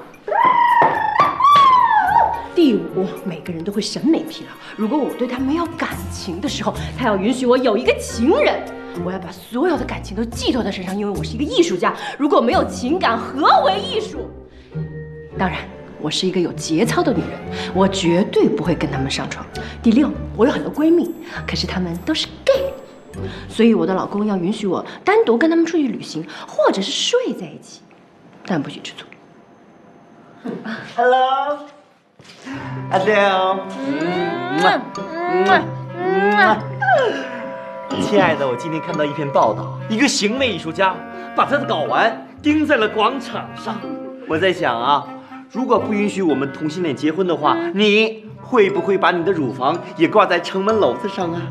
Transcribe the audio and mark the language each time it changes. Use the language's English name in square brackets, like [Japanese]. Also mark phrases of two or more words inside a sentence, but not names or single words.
[Chinese] 第五，每個人都會審美疲勞。如果我對他沒有感情的時候，他要允許我有一個情人。我要把所有的感情都寄託在身上，因為我是一個藝術家。如果沒有情感，何為藝術？當然，我是一個有節操的女人，我絕對不會跟他們上床。第六，我有很多閨蜜，可是他們都是 gay， 所以我的老公要允許我單獨跟他們出去旅行，或者是睡在一起，但不許吃醋。 Hello。Adele，親愛的，我今天看到一篇報道，一個行為藝術家把他的睾丸釘在了廣場上。我在想啊，如果不允許我們同性戀結婚的話，你會不會把你的乳房也掛在城門樓子上啊？